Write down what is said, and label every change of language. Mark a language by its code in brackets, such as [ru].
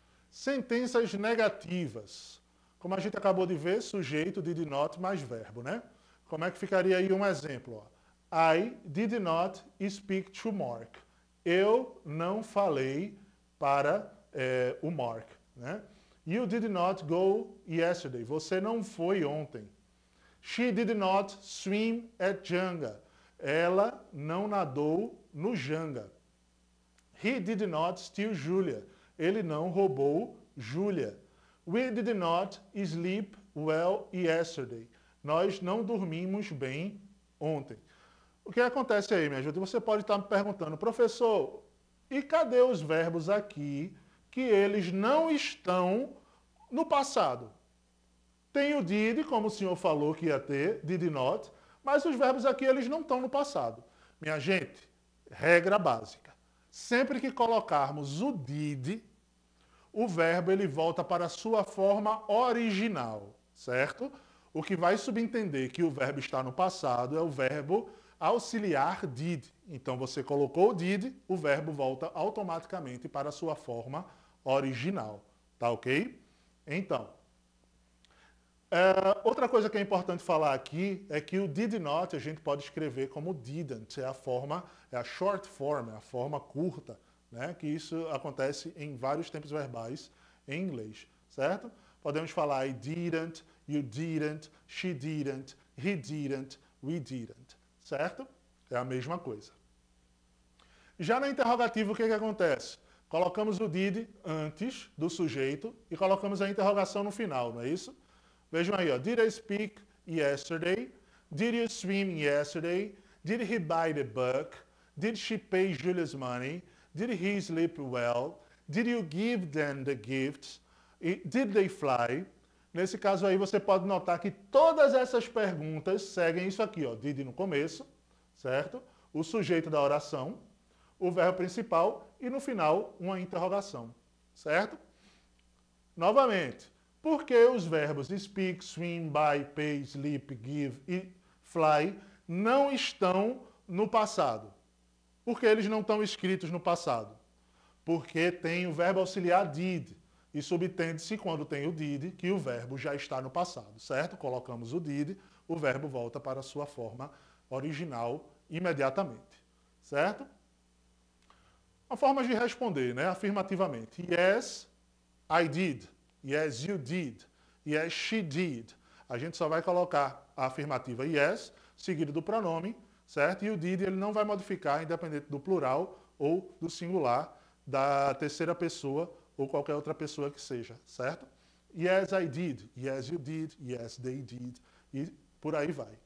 [pt] Sentenças negativas. Como a gente acabou de ver, sujeito, did not mais verbo, né? Como é que ficaria aí um exemplo? Ó? [en] I did not speak to Mark. [pt] Eu não falei para o Mark, né? [en] You did not go yesterday. [pt] Você não foi ontem. [en] She did not swim at Janga. [pt] Ela não nadou no Janga. [en] He did not steal Julia. [pt] Ele não roubou Julia. [en] We did not sleep well yesterday. [pt] Nós não dormimos bem ontem. O que acontece aí, minha gente? Você pode estar me perguntando, professor, e cadê os verbos aqui que eles não estão no passado? Tem o did, como o senhor falou que ia ter, did not, mas os verbos aqui eles não estão no passado. Minha gente, regra básica. Sempre que colocarmos o did, o verbo ele volta para a sua forma original, certo? O que vai subentender que o verbo está no passado é o verbo auxiliar did. Então você colocou o did, o verbo volta automaticamente para a sua forma original, tá ok? Então, outra coisa que é importante falar aqui é que o did not a gente pode escrever como didn't, é a short form, é a forma curta, né? Que isso acontece em vários tempos verbais em inglês, certo? Podemos falar [en] I didn't, you didn't, she didn't, he didn't, we didn't, [pt] certo? É a mesma coisa. Já na interrogativa, o que acontece? Colocamos o did antes do sujeito e colocamos a interrogação no final, não é isso? Vejam aí, ó. [en] Did I speak yesterday? Did you swim yesterday? Did he buy the book? Did she pay Julia's money? Did he sleep well? Did you give them the gifts? Did they fly? [pt] Nesse caso aí você pode notar que todas essas perguntas seguem isso aqui, ó. Did no começo, certo? O sujeito da oração, o verbo principal e no final uma interrogação, certo? Novamente. Por que os verbos speak, swim, buy, pay, sleep, give e fly não estão no passado? Por que eles não estão escritos no passado? Porque tem o verbo auxiliar did. E subtende-se quando tem o did que o verbo já está no passado, certo? Colocamos o did, o verbo volta para a sua forma original imediatamente, certo? Uma forma de responder, né? Afirmativamente. [en] Yes, I did. Yes, you did. Yes, she did. [pt] A gente só vai colocar a afirmativa yes, seguido do pronome, certo? E o did ele não vai modificar, independente do plural ou do singular, da terceira pessoa ou qualquer outra pessoa que seja, certo? [en] Yes, I did. Yes, you did. Yes, they did. [pt] E por aí vai.